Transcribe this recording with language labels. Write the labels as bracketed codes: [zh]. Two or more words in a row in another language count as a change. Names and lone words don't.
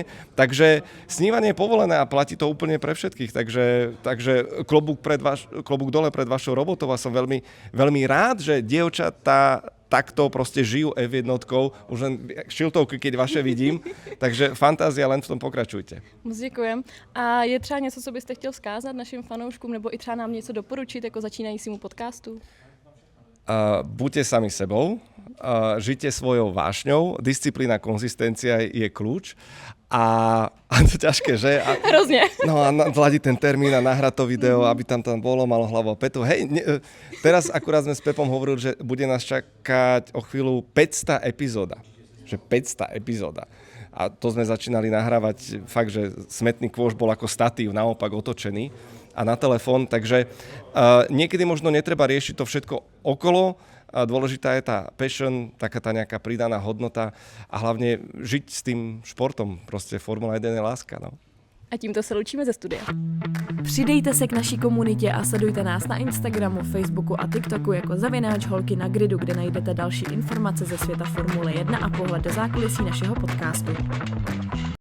[sk] Takže snívanie je povolené a platí to úplne pre všetkých. Takže klobúk dole pred vašou robotou a som veľmi, veľmi rád, že dievčatá takto proste žijú F1, už len šiltovky, keď vaše vidím, takže fantázia, len v tom pokračujte. [cs] Moc děkujem. A je třeba něco, co byste chtěl vzkázat našim fanouškům, nebo i třeba nám něco doporučit jako začínajícímu podcastu? [sk] Buďte sami sebou, žite svojou vášňou, disciplína, konzistencia je kľúč a to ťažké, že? Hrozne. No a zladiť ten termín a nahrať to video, aby tam bolo, malo hlavu a petu. Hej, teraz akurát sme s Pepom hovorili, že bude nás čakať o chvíľu 500 epizóda. Že 500 epizóda. A to sme začínali nahrávať fakt, že smetný kôš bol ako statív, naopak otočený a na telefón, takže niekedy možno netreba riešiť to všetko okolo, dôležitá je tá passion, taká tá nejaká pridaná hodnota a hlavne žiť s tým športom, proste Formula 1 je láska, no. [cs] A tímto se loučíme ze studia. Přidejte se k naší komunitě a sledujte nás na Instagramu, Facebooku a TikToku jako @Holky na gridu, kde najdete další informace ze světa Formule 1 a pohled do zákulisí našeho podcastu.